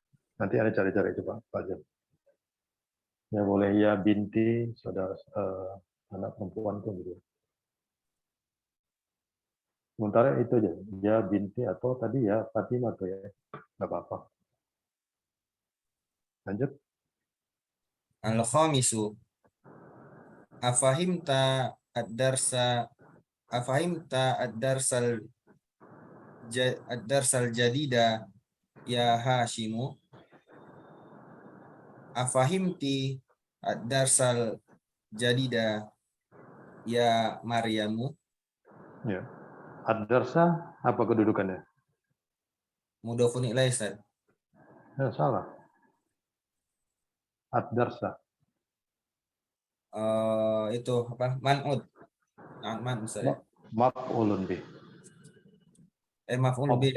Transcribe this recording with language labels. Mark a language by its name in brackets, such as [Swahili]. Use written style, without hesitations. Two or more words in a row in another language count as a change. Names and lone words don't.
[Indonesian] Nanti ada cari-cari coba Pak Jam. Ya boleh ya binti, saudara anak perempuan tuh gitu. Sementara itu aja, ya binti atau tadi ya Fatimah tuh ya, nggak apa-apa. Lanjut. [Arabic] Al-khamisu. أفهمت الدرس الدرس الجديد يا هاشم. أفهمت الدرس الجديد يا مريم. [Indonesian] Ya. Ad-darsa apa kedudukannya? [Arabic] مضاف إليه, Ustaz. [Indonesian] Ya, salah. Ad-darsa. Itu apa? Man'ud. Man, Ustaz ya. [Arabic] مفعول به. مفعول به